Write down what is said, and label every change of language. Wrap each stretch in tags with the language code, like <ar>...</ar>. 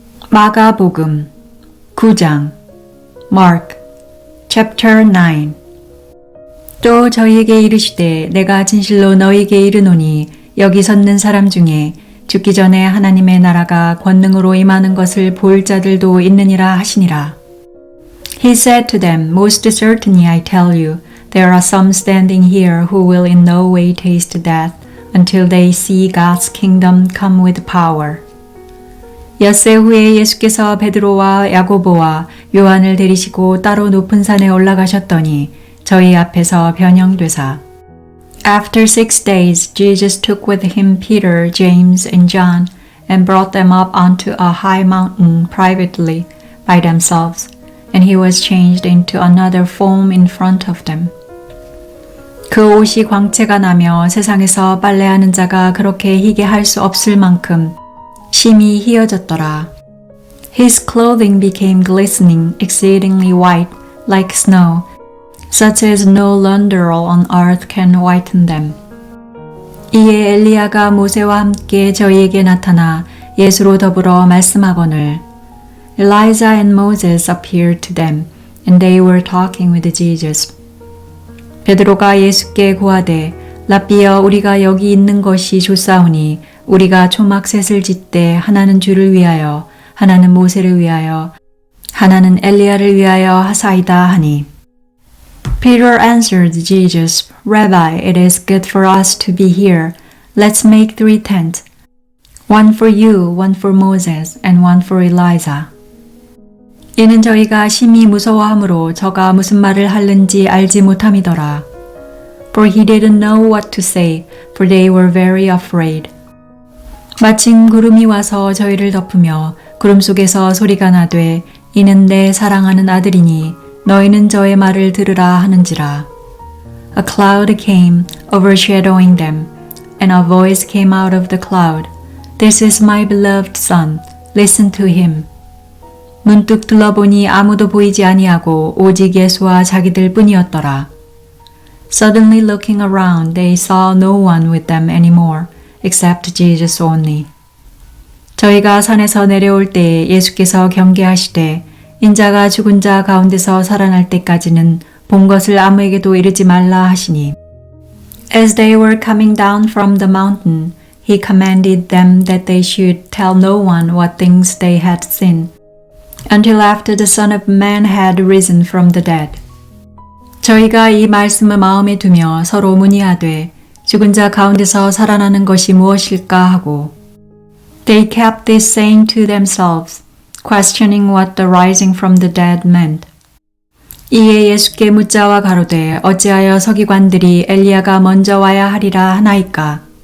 <ko>마가복음 9장</ko> <en>Mark chapter 9</en> <ko>또 저희에게 이르시되 내가 진실로 너희에게 이르노니 여기 섰는 사람 중에 죽기 전에 하나님의 나라가 권능으로 임하는 것을 볼 자들도 있느니라 하시니라.</ko> <en>He said to them, Most certainly I tell you, there are some standing here who will in no way taste death until they see God's kingdom come with power.</en> <ko>엿새 후에 예수께서 베드로와 야고보와 요한을 데리시고 따로 높은 산에 올라가셨더니 저희 앞에서 변형되사</ko> <en>After 6 days, Jesus took with him Peter, James, and John and brought them up onto a high mountain privately by themselves, and he was changed into another form in front of them.</en> <ko>그 옷이 광채가 나며 세상에서 빨래하는 자가 그렇게 희게 할 수 없을 만큼 심히 희어졌더라.</ko> <en>His clothing became glistening, exceedingly white, like snow, such as no launderer on earth can whiten them.</en> <ko>이에 엘리야가 모세와 함께 저희에게 나타나 예수로 더불어 말씀하거늘</ko> <en>Elijah and Moses appeared to them, and they were talking with Jesus.</en> <ko>베드로가 예수께 고하되 랍비여 우리가 여기 있는 것이 좋사오니 우리가 초막셋을 짓되 하나는 주를 위하여 하나는 모세를 위하여 하나는 엘리야를 위하여 하사이다 하니</ko> <en>Peter answered Jesus, Rabbi, it is good for us to be here. Let's make 3 tents, one for you, one for Moses, and one for Elijah.</en> <ko>이는 저희가 심히 무서워하므로 저가 무슨 말을 하는지 알지 못함이더라.</ko> <en>For he didn't know what to say, for they were very afraid.</en> <ko>마침 구름이 와서 저희를 덮으며 구름 속에서 소리가 나되 이는 내 사랑하는 아들이니 너희는 저의 말을 들으라 하는지라.</ko> <en>A cloud came, overshadowing them, and a voice came out of the cloud. This is my beloved son, listen to him.</en> <ko>문득 둘러보니 아무도 보이지 아니하고 오직 예수와 자기들 뿐이었더라.</ko> <en>Suddenly looking around, they saw no one with them anymore, except Jesus only.</en> <ko>저희가 산에서 내려올 때 예수께서 경계하시되 인자가 죽은 자 가운데서 살아날 때까지는 본 것을 아무에게도 이르지 말라 하시니</ko> <en>As they were coming down from the mountain, he commanded them that they should tell no one what things they had seen, until after the Son of Man had risen from the dead.</en> <ko>저희가 이 말씀을 마음에 두며 서로 문의하되 죽은 자 가운데서 살아나는 것이 무엇일까 하고</ko> <en>They kept this saying to themselves, questioning what the rising from the dead meant.</en> <ko>이에 예수께 묻자와 가로되 어찌하여 서기관들이 엘리야가 먼저 와야 하리라 하나이까?</ko>